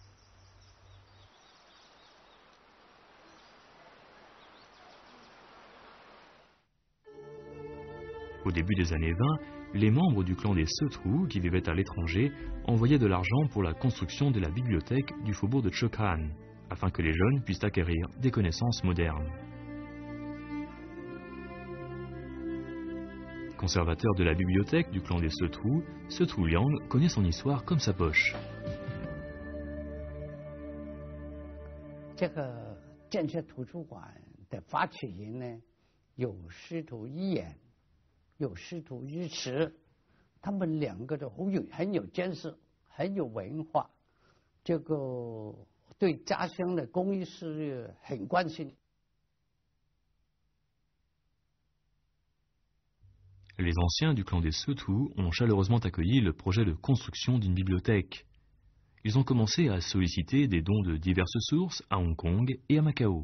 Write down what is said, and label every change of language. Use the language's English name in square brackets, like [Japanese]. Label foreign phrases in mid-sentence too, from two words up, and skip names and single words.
[French] Au début des années 20, les membres du clan des Setu qui vivaient à l'étranger envoyaient de l'argent pour la construction de la bibliothèque du faubourg de Chekhan, afin que les jeunes puissent acquérir des connaissances modernes. Conservateur de la bibliothèque du clan des Setu, Setu Liang connaît son histoire comme sa poche. [Chinese] 这个建设图书馆的发起人呢，有师徒一眼，有师徒一池，他们两个都很有见识，很有文化，这个对家乡的公益事业很关心。 [French] Les anciens du clan des Setu ont chaleureusement accueilli le projet de construction d'une bibliothèque. Ils ont commencé à solliciter des dons de diverses sources à Hong Kong et à Macao.